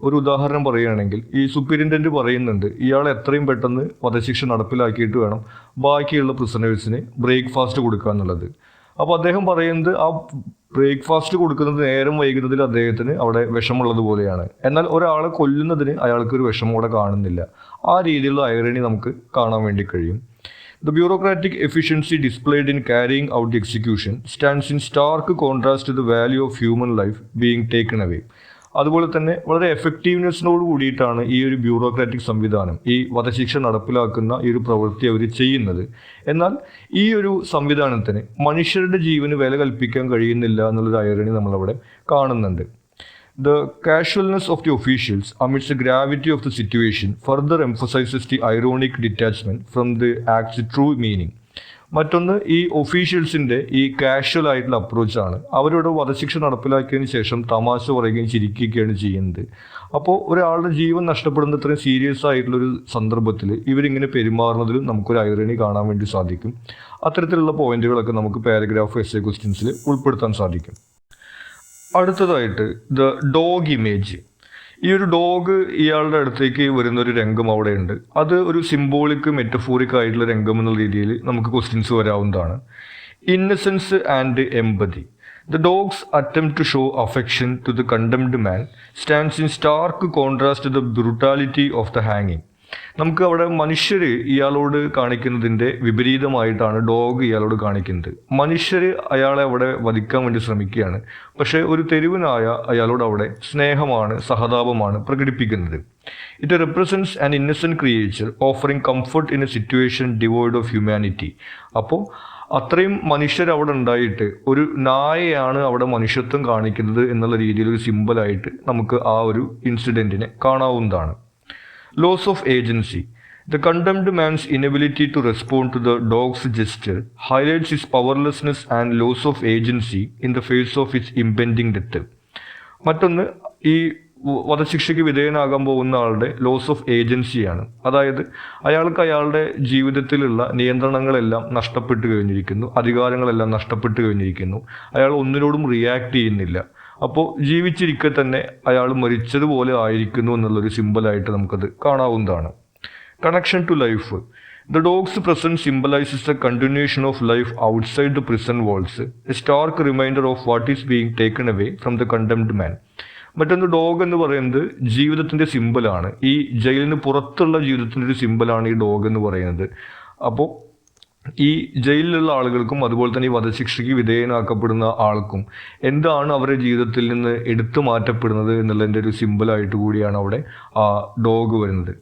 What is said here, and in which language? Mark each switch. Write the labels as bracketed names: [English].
[Malayalam] ഒരു ഉദാഹരണം പറയുകയാണെങ്കിൽ ഈ സൂപ്രിൻറ്റൻഡൻറ്റ് പറയുന്നുണ്ട് ഇയാൾ എത്രയും പെട്ടെന്ന് വധശിക്ഷ നടപ്പിലാക്കിയിട്ട് വേണം ബാക്കിയുള്ള പ്രിസണേഴ്സിന് ബ്രേക്ക്ഫാസ്റ്റ് കൊടുക്കുക എന്നുള്ളത്. അപ്പോൾ അദ്ദേഹം പറയുന്നത് ആ ബ്രേക്ക്ഫാസ്റ്റ് കൊടുക്കുന്നത് നേരം വൈകുന്നതിൽ അദ്ദേഹത്തിന് അവിടെ വിഷമുള്ളത് പോലെയാണ്. എന്നാൽ ഒരാളെ കൊല്ലുന്നതിന് അയാൾക്കൊരു വിഷമം അവിടെ കാണുന്നില്ല. ആ രീതിയിലുള്ള ഐറണി നമുക്ക് കാണാൻ വേണ്ടി കഴിയും. [English] The bureaucratic efficiency displayed in carrying out the execution stands in stark contrast to the value of human life being taken away. [Malayalam] അതുപോലെ തന്നെ വളരെ എഫക്റ്റീവ്നെസ്സിനോട് കൂടിയിട്ടാണ് ഈ ഒരു ബ്യൂറോക്രാറ്റിക് സംവിധാനം ഈ വധശിക്ഷ നടപ്പിലാക്കുന്ന ഈ ഒരു പ്രവൃത്തി അവർ ചെയ്യുന്നത്. എന്നാൽ ഈ ഒരു സംവിധാനത്തിന് മനുഷ്യരുടെ ജീവന് വില കൽപ്പിക്കാൻ കഴിയുന്നില്ല എന്നുള്ളൊരു ഐറണി നമ്മളവിടെ കാണുന്നുണ്ട്. [English] The casualness of the officials amidst the gravity of the situation further emphasizes the ironic detachment from the act's true meaning. [Malayalam] മറ്റൊന്ന് ഈ ഒഫീഷ്യൽസിൻ്റെ ഈ കാഷ്വൽ ആയിട്ടുള്ള അപ്രോച്ചാണ്. അവരോട് വധശിക്ഷ നടപ്പിലാക്കിയതിന് ശേഷം തമാശ പറയുകയും ചിരിക്കുകയൊക്കെയാണ് ചെയ്യുന്നത്. അപ്പോൾ ഒരാളുടെ ജീവൻ നഷ്ടപ്പെടുന്ന ഇത്രയും സീരിയസ് ആയിട്ടുള്ളൊരു സന്ദർഭത്തിൽ ഇവരിങ്ങനെ പെരുമാറുന്നതിലും നമുക്കൊരു ഐറണി കാണാൻ വേണ്ടി സാധിക്കും. അത്തരത്തിലുള്ള പോയിന്റുകളൊക്കെ നമുക്ക് പാരഗ്രാഫ്, എസ്സേ ക്വസ്റ്റ്യൻസിൽ ഉൾപ്പെടുത്താൻ സാധിക്കും. അടുത്തതായിട്ട് [English] The dog image. [Malayalam] ഈ ഒരു ഡോഗ് ഇയാളുടെ അടുത്തേക്ക് വരുന്നൊരു രംഗം അവിടെ ഉണ്ട്. അത് ഒരു സിംബോളിക്, മെറ്റഫോറിക് ആയിട്ടുള്ള രംഗം എന്നുള്ള രീതിയിൽ നമുക്ക് questions വരാവുന്നതാണ്. [English] Innocence and empathy. The dog's attempt to show affection to the condemned man stands in stark contrast to the brutality of the hanging. [Malayalam] നമുക്ക് അവിടെ മനുഷ്യർ ഇയാളോട് കാണിക്കുന്നതിൻ്റെ വിപരീതമായിട്ടാണ് ഡോഗ് ഇയാളോട് കാണിക്കുന്നത്. മനുഷ്യർ അയാളെ അവിടെ വധിക്കാൻ വേണ്ടി ശ്രമിക്കുകയാണ്. പക്ഷേ ഒരു തെരുവനായ അയാളോട് അവിടെ സ്നേഹമാണ്, സഹതാപമാണ് പ്രകടിപ്പിക്കുന്നത്. [English] It represents an innocent creature offering comfort in a situation devoid of humanity. [Malayalam] അപ്പോൾ അത്രയും മനുഷ്യർ അവിടെ ഉണ്ടായിട്ട് ഒരു നായയാണ് അവിടെ മനുഷ്യത്വം കാണിക്കുന്നത് എന്നുള്ള രീതിയിൽ ഒരു സിമ്പിളായിട്ട് നമുക്ക് ആ ഒരു ഇൻസിഡൻറ്റിനെ കാണാവുന്നതാണ്. [English] Loss of agency. The condemned man's inability to respond to the dog's gesture highlights his powerlessness and loss of agency in the face of its impending death. [Malayalam] മറ്റൊന്ന് ഈ വധശിക്ഷയ്ക്ക് വിധേയനാകാൻ പോകുന്ന ആളുടെ [English] Loss of ഏജൻസിയാണ്. [Malayalam] അതായത് അയാൾക്ക് അയാളുടെ ജീവിതത്തിലുള്ള നിയന്ത്രണങ്ങളെല്ലാം നഷ്ടപ്പെട്ടു കഴിഞ്ഞിരിക്കുന്നു, അധികാരങ്ങളെല്ലാം നഷ്ടപ്പെട്ടു കഴിഞ്ഞിരിക്കുന്നു. അയാൾ ഒന്നിനോടും റിയാക്ട് ചെയ്യുന്നില്ല. അപ്പോൾ ജീവിച്ചിരിക്കെ തന്നെ അയാൾ മരിച്ചതുപോലെ ആയിരിക്കുന്നു എന്നുള്ളൊരു സിമ്പിളായിട്ട് നമുക്കത് കാണാവുന്നതാണ്. [English] Connection to life. The dog's presence symbolizes the continuation of life outside the prison walls, a stark reminder of what is being taken away from the condemned man. [Malayalam] മറ്റൊന്ന് ഡോഗ് എന്ന് പറയുന്നത് ജീവിതത്തിൻ്റെ സിമ്പലാണ്. ഈ ജയിലിന് പുറത്തുള്ള ജീവിതത്തിൻ്റെ ഒരു സിമ്പലാണ് ഈ ഡോഗ് എന്ന് പറയുന്നത്. അപ്പോൾ ഈ ജയിലിലുള്ള ആളുകൾക്കും അതുപോലെ തന്നെ ഈ വധശിക്ഷയ്ക്ക് വിധേയനാക്കപ്പെടുന്ന ആൾക്കും എന്താണ് അവരുടെ ജീവിതത്തിൽ നിന്ന് എടുത്തു മാറ്റപ്പെടുന്നത് എന്നുള്ളതിൻ്റെ ഒരു സിമ്പിളായിട്ട് കൂടിയാണ് അവിടെ ആ ഡോഗ് വരുന്നത്.